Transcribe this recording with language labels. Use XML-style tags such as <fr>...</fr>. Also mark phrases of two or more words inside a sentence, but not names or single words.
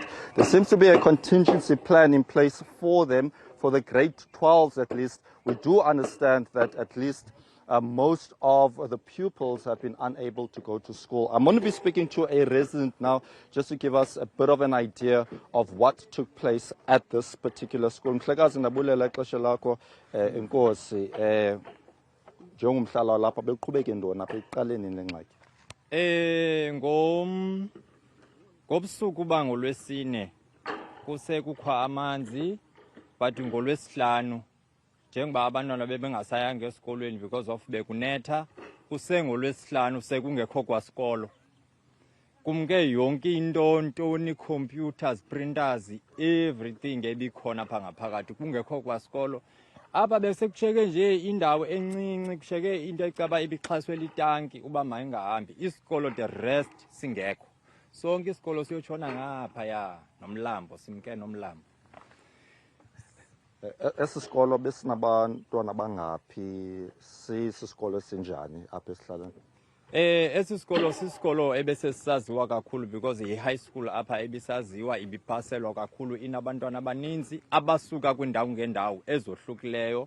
<en>There seems to be a contingency plan in place for them. For the grade 12s at least, we do understand that at least most of the pupils have been unable to go to school. I'm going to be speaking to a resident now just to give us a bit of an idea of what took place at this particular school.</en> <xh>Mhlekazi ndabulela ixesha lakho inkosi njengomhlala lapha beqhubeke ntoni apha ekuqaleni le ngxaki. Ngobusuku bangolwesine kusekukho amanzi but ngolwesihlanu njengoba abantwana bebengasayanga esikolweni</xh> <en>because of</en> <xh>bekunetha kusengolwesihlanu sekungekho kwasikolo kumke yonke into ntoni</xh> <en>computers printers everything</en> <xh>ebikhona pha ngaphakathi kungekho kwasikolo apha besekusheke nje indawo encinci kusheke into ecaba ibixhaswe litanki uba mayingahambi isikolo</xh> <en>the rest</en> <xh>singekho sonke isikolo siyotshona ngapha ya nomlambo simke nomlambo. Esi sikolo besinabantwana bangaphi sisikolo sinjani apha esihlalweni? Esi sikolo sisikolo ebesesisaziwa kakhulu because yi-high school apha ebisaziwa ibiphaselwa kakhulu inabantwana abaninzi abasuka kwindawo ngendawo ezohlukileyo.</xh>